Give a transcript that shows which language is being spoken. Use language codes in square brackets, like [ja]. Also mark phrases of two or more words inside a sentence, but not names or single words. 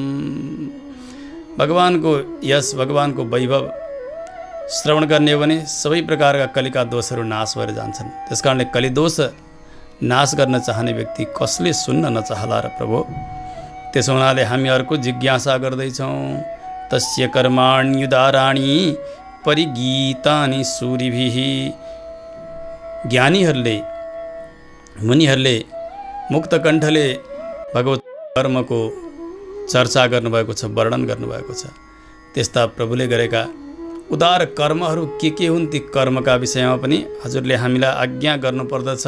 [ne] भगवानको यश, भगवानको वैभव श्रवण गर्ने हो भने सबै प्रकारका कलिका दोषहरू नाश भएर जान्छन्। त्यसकारणले कलिदोष नाश गर्न चाहने व्यक्ति कसले सुन्न नचाहला र प्रभु। त्यसो हुनाले हामी अर्को जिज्ञासा गर्दैछौँ। [sa] तस्य कर्माण्युदाराणी परिगीतानि सूरिभिः। [ne] ज्ञानीहरूले, मुनिहरूले मुक्त कण्ठले भगवत कर्मको चर्चा गर्नुभएको छ, वर्णन गर्नुभएको छ। त्यस्ता प्रभुले गरेका उदार कर्महरू के हुन्, ती कर्मका विषयमा पनि हजुरले हामीलाई आज्ञा गर्नुपर्दछ।